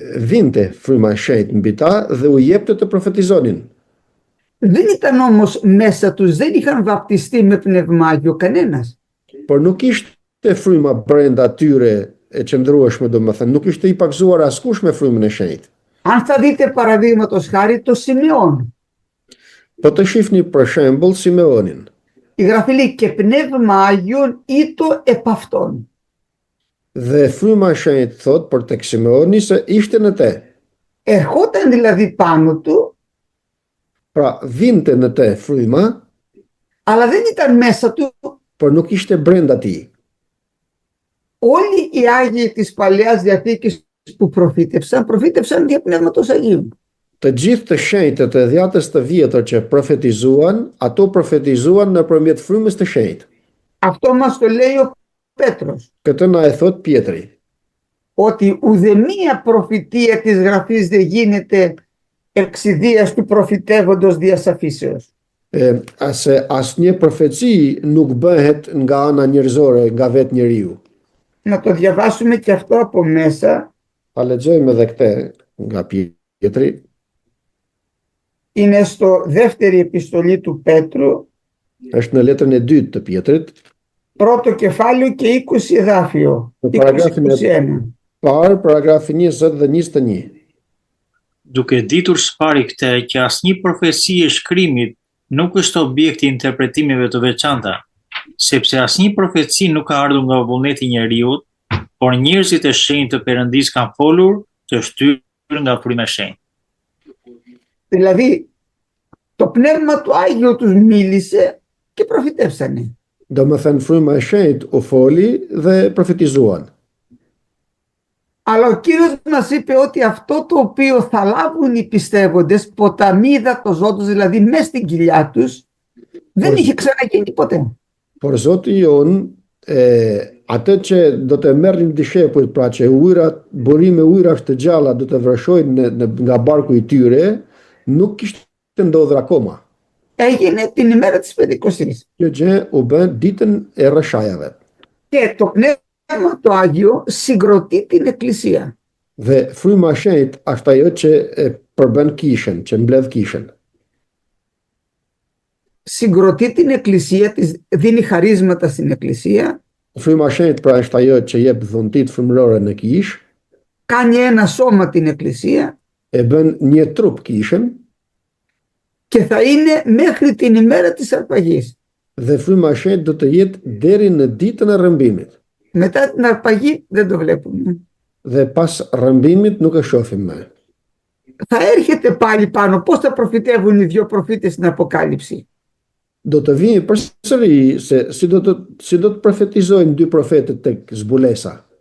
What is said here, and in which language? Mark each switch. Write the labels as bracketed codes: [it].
[sq] Vinte fryma e shenjtë mbi ta dhe u jepte të profetizonin. [el] Δεν ήταν όμως μέσα τους, δεν είχαν βαπτιστεί με Πνεύμα Άγιο κανένας. [sq] Por nuk ishte fryma brenda tyre e qëndrueshme, domethënë nuk ishte i pagzuar askush me frymën e shenjtë. [el] Αν θα δείτε παραδείγματος χάρη το Σιμεών, [sq] Po të shihni për shembull Simeonin. [el] η Γραφή λέει και Πνεύμα Άγιον ήτο επ' αυτόν. [sq] Dhe fryma e shenjtë thot për tek Simeoni se ishte në te. [el] Ερχόταν δηλαδή πάνω του, [sq] Pra vinte në te fryma, [el] αλλά δεν ήταν μέσα του. [sq] por nuk ishte brenda tij. [el] Όλοι οι Άγιοι της Παλαιάς Διαθήκης που προφήτευσαν δια Πνεύματος Αγίου. [sq] Të gjithë të shenjtët e dhjatës të vjetër që profetizuan, ato profetizuan nëpërmjet frymës të shenjtë. [el] Αυτό μας το λέει ο Πέτρος. [sq] Këtë na e thot Pietri, [el] Ότι ουδεμία προφητεία της Γραφής δεν γίνεται εξιδίας του προφητεύοντος διασαφήσεως. [sq] Se asnjë profeci nuk bëhet nga ana njerëzore, nga vetë njeriu. [el] Να το διαβάσουμε και αυτό από μέσα. [sq] Ta lexojmë edhe këtë nga Pietri. [el] Είναι στο δεύτερη επιστολή του Πέτρου, [sq] Është në letrën e dytë të Pietrit, [el] πρώτο κεφάλαιο και 20 εδάφιο. Το παραγράφει 20-21. [sq] parë paragrafi 20 dhe 21. Duke ditur së pari këtë që asnjë profeci e shkrimit nuk është objekti i interpretimeve të veçanta, sepse asnjë profeci nuk ka ardhur nga vullneti i njeriut, por njerëzit e shenjtë të Perëndisë kanë folur të shtyrë nga fryma e shenjtë. [el] Δηλαδή, το Πνεύμα του Άγιο τους μίλησε και προφητεύσανε. [sq] Domethënë fryma e shenjtë u foli dhe profetizuan. [el] Αλλά ο Κύριος μας είπε ότι αυτό το οποίο θα λάβουν οι πιστεύοντες, ποταμίδα το Ζώντος, δηλαδή μέσα στην κοιλιά τους, δεν είχε ξαναγίνει ποτέ. [sq] Por Zoti jon, atë që do të merrin dishepujt, pra që burime ujrash të gjalla do të vrashojnë nga barku i tyre, nuk kishte ndodhur akoma. [el] Έγινε την ημέρα της Πεντηκοστής. [sq] Kjo gjë u bën ditën e rreshajave. [el] Και το Πνεύμα το Άγιο συγκροτεί την Εκκλησία. [sq] Dhe fryma e shenjtë është ajo që përbën kishën, që mbledh kishën. [el] Συγκροτεί την Εκκλησία, δίνει χαρίσματα στην Εκκλησία. [sq] Fryma e shenjtë pra është ajo që jep dhuntit frymërore në kishë, [el] Κάνει ένα σώμα την Εκκλησία [sq] e bën një trup kishën, [el] και θα είναι μέχρι την ημέρα της αρπαγής. [sq] dhe fryma e shenjtë do të jetë deri në ditën e rrëmbimit. [el] Μετά την αρπαγή δεν το βλέπουμε. [sq] Dhe pas rrëmbimit nuk e shohim më. [el] Θα έρχεται πάλι πάνω. Πώς θα προφητεύουν οι δύο προφήτες στην Αποκάλυψη? [sq] Do të vijë përsëri se si do të profetizojnë dy profetët tek zbulesa.